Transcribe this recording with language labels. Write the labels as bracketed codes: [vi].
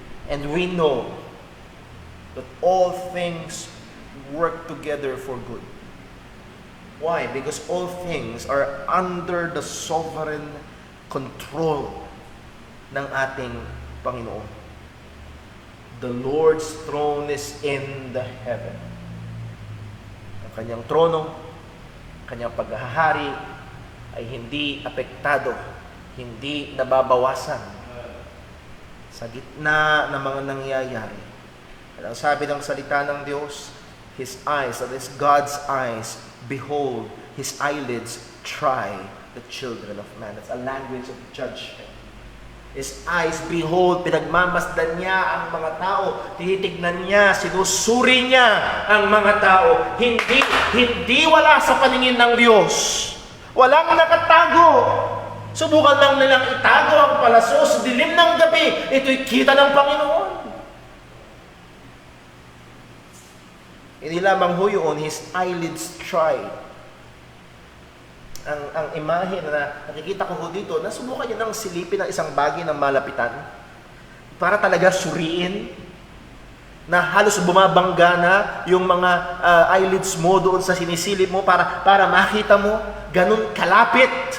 [en] And we know that all things work together for good. Why? Because all things are under the sovereign control [tl] ng ating Panginoon. [en] The Lord's throne is in the heaven. [tl] Ang kanyang trono, kanyang paghahari ay hindi apektado, hindi nababawasan sa gitna ng mga nangyayari. At ang sabi ng salita ng Diyos, [en] His eyes, that is God's eyes, behold, his eyelids try the children of man. That's a language of judgment. His eyes, behold, [tl] pinagmamasdan niya ang mga tao. Tinitignan niya, sinusuri niya ang mga tao. Hindi wala sa paningin ng Diyos. Walang nakatago. Subukan lang nilang itago ang palaso sa dilim ng gabi. Ito'y kita ng Panginoon. Hindi lamang ho yun, [en] his eyelids try. [tl] Ang imahe na nakikita ko ho dito, nasubukan niya ng silipin ng isang bagay ng malapitan para talaga suriin na halos bumabangga na yung mga eyelids mo doon sa sinisilip mo para makita mo ganun kalapit.